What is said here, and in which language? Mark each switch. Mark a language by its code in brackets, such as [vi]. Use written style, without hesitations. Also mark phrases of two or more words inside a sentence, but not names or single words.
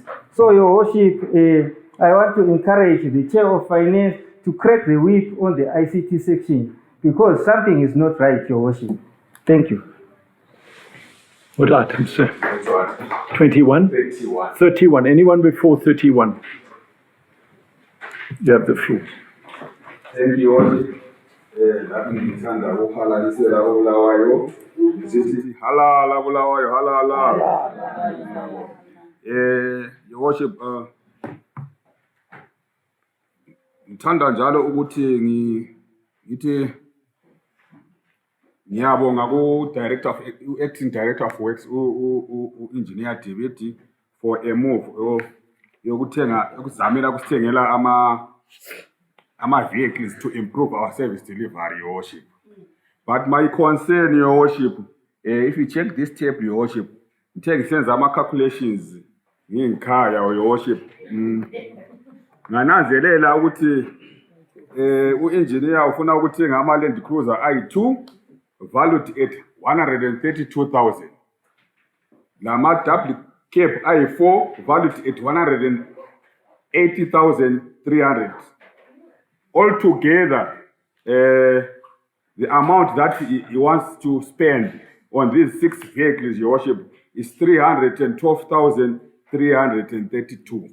[en] So, Your Worship, I want to encourage the Chair of Finance to crack the whip on the ICT section because something is not right, Your Worship. Thank you. What item, sir? 21? 31. 31. Anyone before 31? You have the floor. Thank you, Worship. [nd] Lapho ngithanda ukuhalalisela uBulawayo. Sithi halala Bulawayo, halala. [en] Your Worship, [nd] ngithanda njalo ukuthi ngithi ngiyabonga [en] acting director of works engineer David for a move [nd] ukuzamela kusithengela ama [en] vehicles to improve our service delivery, Your Worship. But my concern, Your Worship, if you check this tape, Your Worship, it takes ama calculations ngikhaya your worship. [nd] Ngananzelela ukuthi u-engineer ufuna ukuthenga ama-Land Cruiser i2 [en] valued at [nd] 132,000. [en] Lama double cab i4 valued at 180,300. Altogether, the amount that he wants to spend on these 6 vehicles, your worship, is 312,332.